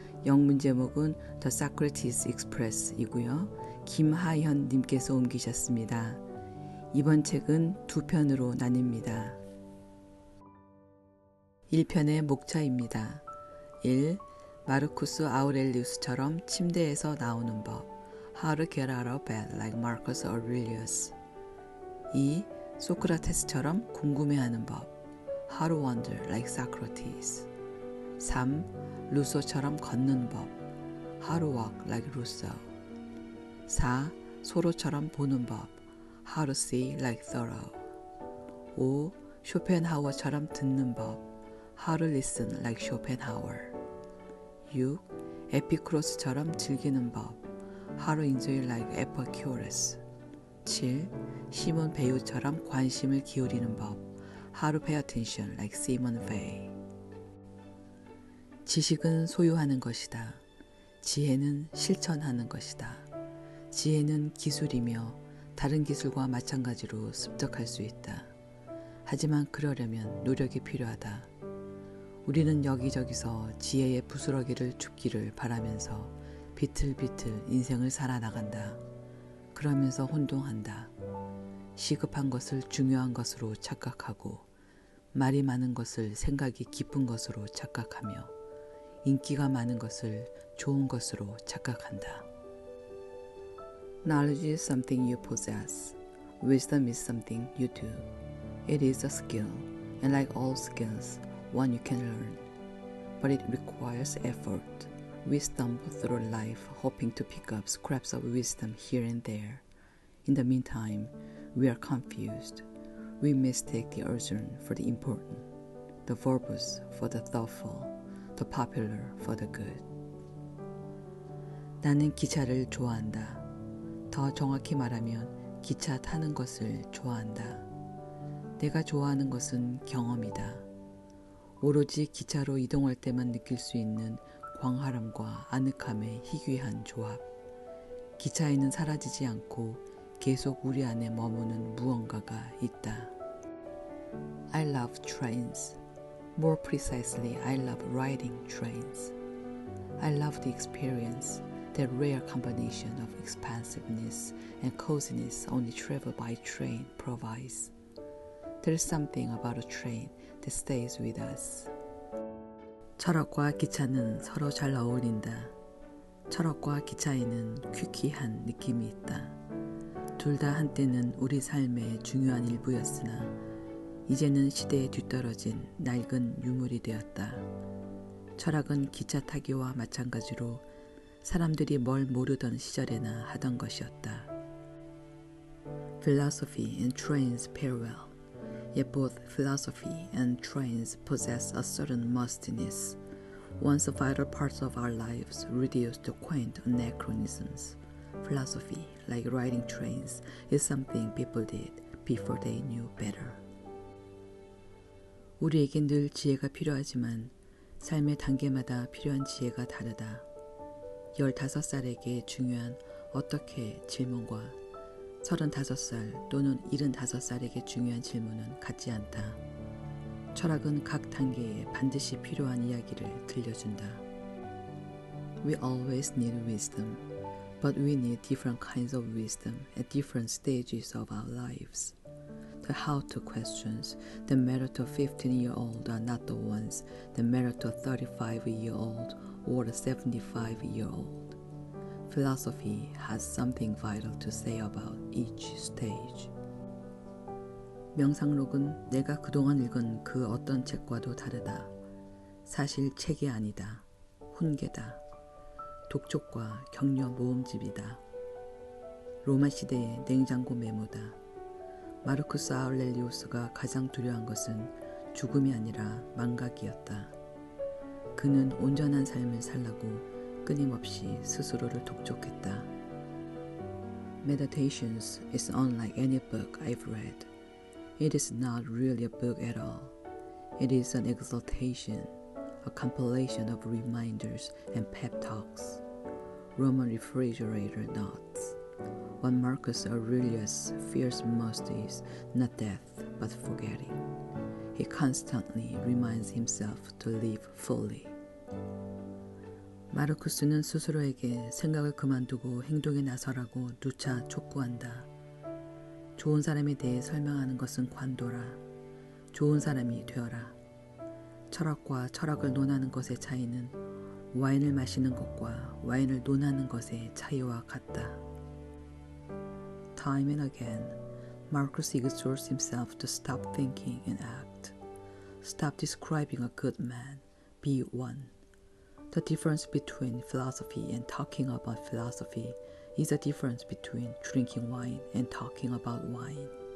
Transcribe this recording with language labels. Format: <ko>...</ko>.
<ko>영문 제목은 The Socrates Express이고요. 김하현 님께서 옮기셨습니다. 이번 책은 두 편으로 나뉩니다. 1편의 목차입니다. 1. 마르쿠스 아우렐리우스처럼 침대에서 나오는 법.</ko> <en>How to get out of bed like Marcus Aurelius.</en> <ko>2. 소크라테스처럼 궁금해하는 법.</ko> <en>How to wonder like Socrates. 3.</en> <ko>루소처럼 걷는 법.</ko> <en>How to walk like Rousseau. 4.</en> <ko>소로처럼 보는 법.</ko> <en>How to see like Thoreau. 5.</en> <ko>쇼펜하우어처럼 듣는 법.</ko> <en>How to listen like Schopenhauer. 6.</en> <ko>에피쿠로스처럼 즐기는 법.</ko> <en>How to enjoy like Epicurus.</en> <ko>7. 시몬 베이우처럼 관심을 기울이는 법.</ko> <en>How to pay attention like Simone Weil.</en> <ko>지식은 소유하는 것이다. 지혜는 실천하는 것이다. 지혜는 기술이며 다른 기술과 마찬가지로 습득할 수 있다. 하지만 그러려면 노력이 필요하다. 우리는 여기저기서 지혜의 부스러기를 줍기를 바라면서 비틀비틀 인생을 살아나간다. 그러면서 혼동한다. 시급한 것을 중요한 것으로 착각하고 말이 많은 것을 생각이 깊은 것으로 착각하며 인기가 많은 것을 좋은 것으로 착각한다.</ko> <en>Knowledge is something you possess. Wisdom is something you do. It is a skill, and like all skills, one you can learn. But it requires effort. We stumble through life hoping to pick up scraps of wisdom here and there. In the meantime, we are confused. We mistake the urgent for the important, the verbose for the thoughtful, the popular for the good.</en> <ko>나는 기차를 좋아한다. 더 정확히 말하면 기차 타는 것을 좋아한다. 내가 좋아하는 것은 경험이다. 오로지 기차로 이동할 때만 느낄 수 있는 광활함과 아늑함의 희귀한 조합. 기차에는 사라지지 않고 계속 우리 안에 머무는 무언가가 있다.</ko> <en>I love trains. More precisely, I love riding trains. I love the experience, that rare combination of expansiveness and coziness only travel by train provides. There is something about a train that stays with us.</en> <ko>철학과 기차는 서로 잘 어울린다. 철학과 기차에는 퀴퀴한 느낌이 있다. 둘 다 한때는 우리 삶의 중요한 일부였으나 이제는 시대에 뒤떨어진 낡은 유물이 되었다. 철학은 기차 타기와 마찬가지로 사람들이 뭘 모르던 시절에나 하던 것이었다.</ko> <en>Philosophy and trains pair well. Yet both philosophy and trains possess a certain mustiness, once vital parts of our lives reduced to quaint anachronisms. Philosophy, like riding trains, is something people did before they knew better.</en> <ko>우리에겐 늘 지혜가 필요하지만 삶의 단계마다 필요한 지혜가 다르다. 15살에게 중요한 어떻게 질문과 35살 또는 75살에게 중요한 질문은 같지 않다. 철학은 각 단계에 반드시 필요한 이야기를 들려준다.</ko> <en>We always need wisdom, but we need different kinds of wisdom at different stages of our lives. The how-to questions that matter to a 15-year-old are not the ones that matter to a 35-year-old or a 75-year-old. Philosophy has something vital to say about each stage.</en> <ko>명상록은 내가 그동안 읽은 그 어떤 책과도 다르다. 사실 책이 아니다. 훈계다. 독촉과 격려 모음집이다. 로마 시대의 냉장고 메모다. 마르쿠스 아우렐리우스가 가장 두려워한 것은 죽음이 아니라 망각이었다. 그는 온전한 삶을 살라고 끊임없이 스스로를 독촉했다.</ko> <en>Meditations is unlike any book I've read. It is not really a book at all. It is an exaltation, a compilation of reminders and pep talks. Roman refrigerator notes. What Marcus Aurelius fears most is not death, but forgetting. He constantly reminds himself to live fully.</en> <ko>마르쿠스는 스스로에게 생각을 그만두고 행동에 나서라고 누차 촉구한다. 좋은 사람에 대해 설명하는 것은 관도라. 좋은 사람이 되어라. 철학과 철학을 논하는 것의 차이는 와인을 마시는 것과 와인을 논하는 것의 차이와 같다.</ko> <en>Time and again, Marcus exhorts himself to stop thinking and act. Stop describing a good man. Be one. The difference between philosophy and talking about philosophy is the difference between drinking wine and talking about wine.</en>